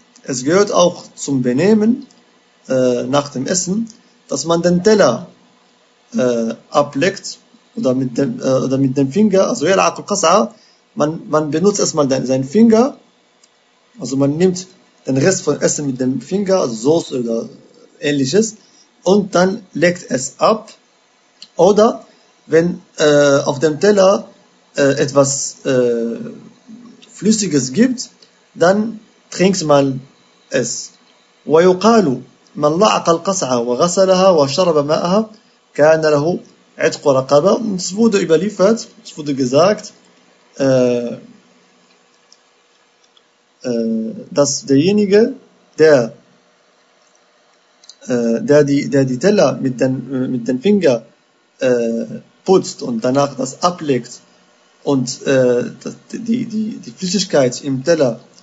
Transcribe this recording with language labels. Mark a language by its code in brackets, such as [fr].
[de] Es gehört auch zum Benehmen nach dem Essen, dass man den Teller ableckt oder mit dem Finger, also ja, man benutzt erstmal seinen Finger, also man nimmt den Rest von Essen mit dem Finger, also Soße oder ähnliches, und dann leckt es ab. Oder wenn auf dem Teller etwas Flüssiges gibt, dann trinkt man es. [ar] ويقال من لعق القصعة وغسلها وشرب ماءها كان له عتق رقبة. [de] Es wurde überliefert, es wurde gesagt, dass derjenige, der die Teller mit den Finger putzt und danach das ableckt und die Flüssigkeit im Teller